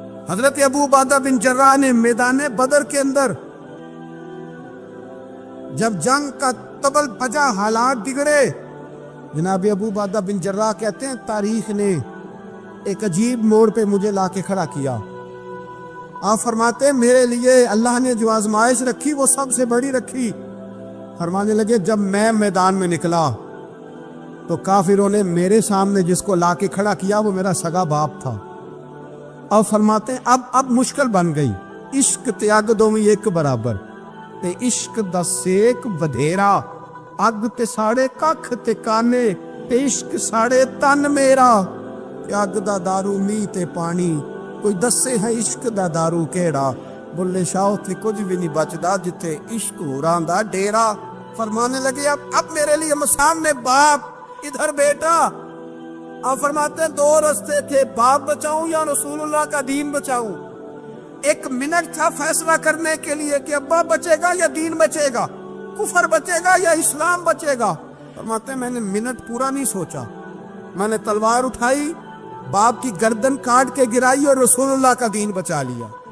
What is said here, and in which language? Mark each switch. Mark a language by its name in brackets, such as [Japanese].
[Urdu] حضرت ابو عبیدہ بن جراح نے میدان بدر کے اندر جب جنگ کا طبل بجا, حالات بگڑے, جناب ابو عبیدہ بن جراح کہتے ہیں تاریخ نے ایک عجیب موڑ پہ مجھے لا کے کھڑا کیا. آپ فرماتے ہیں میرے لیے اللہ نے جو آزمائش رکھی وہ سب سے بڑی رکھی. فرمانے لگے جب میں میدان میں نکلا تو کافروں نے میرے سامنے جس کو لا کے کھڑا کیا وہ میرا سگا باپ تھا. اور فرماتے ہیں اب مشکل بن گئی, [Punjabi] عشق تیاگ دومی ایک برابر, تے عشق دا سیک ودھیرا, اگ تے ساڑے ککھ تے کانے, تے عشق ساڑے تن میرا, اگ دا دارو می تے پانی, کوئی دسے ہے عشق دا دارو کیڑا, بلے شاہ تے کچھ بھی نہیں بچدا جتے عشق ہوراں دا ڈیرا. [Urdu] فرمانے لگے اب میرے لیے سامنے باپ, ادھر بیٹا. آپ فرماتے ہیں 2 رستے تھے, باپ بچاؤں یا رسول اللہ کا دین بچاؤں. 1 منٹ تھا فیصلہ کرنے کے لیے کہ ابا بچے گا یا دین بچے گا, کفر بچے گا یا اسلام بچے گا. فرماتے ہیں میں نے منٹ پورا نہیں سوچا, میں نے تلوار اٹھائی, باپ کی گردن کاٹ کے گرائی اور رسول اللہ کا دین بچا لیا.